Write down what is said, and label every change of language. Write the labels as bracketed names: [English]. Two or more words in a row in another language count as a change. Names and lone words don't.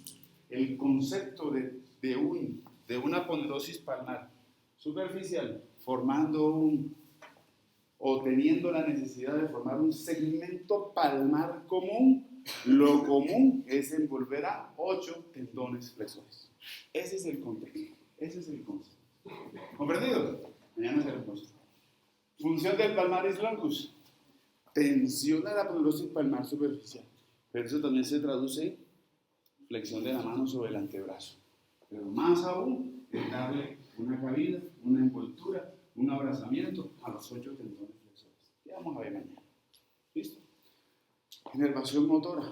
[Spanish] El concepto de una aponeurosis palmar superficial formando o teniendo la necesidad de formar un segmento palmar común, lo común es envolver a 8 tendones flexores. Ese es el contexto, ese es el concepto. ¿Comprendido? Mañana se lo muestro. Función del [Latin] palmaris longus. [Spanish] Tensiona la aponeurosis palmar superficial. Pero eso también se traduce en flexión de la mano sobre el antebrazo. Pero más aún, es darle una cabida, una envoltura, un abrazamiento a los 8 tendones flexores. Ya vamos a ver mañana. ¿Listo? Inervación motora.